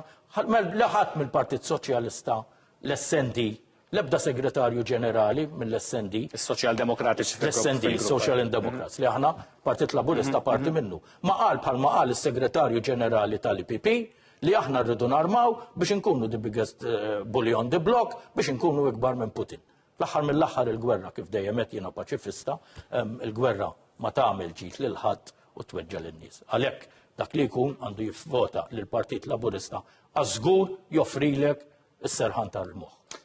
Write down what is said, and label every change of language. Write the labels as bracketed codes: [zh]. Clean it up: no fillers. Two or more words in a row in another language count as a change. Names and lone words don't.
[mt] Ħadd mill-Partit Soċjalista l-SND, l-ebda segretarju ġenerali mill-SND. Is-Soċjaldemokratiċi l-SND, Social Democrats, li aħna Partit Laburista parti minnu. Ma qal bħalma qal is-segretarju ġenerali tal-IPP li aħna rridu narmaw biex inkunu [en] the biggest bully on the block [mt] biex inkunu ikbar minn Putin. L-aħħar mill-aħħar il-gwerra kif dejjem qed jiena paċifista, il-gwerra ma tagħmel ġid lil ħadd u tweġġa' lin-nies. Għalhekk dak li jkun għandu jivvota lil Partit Laburista għażgur joffrilek is-serħan tal-moħħ.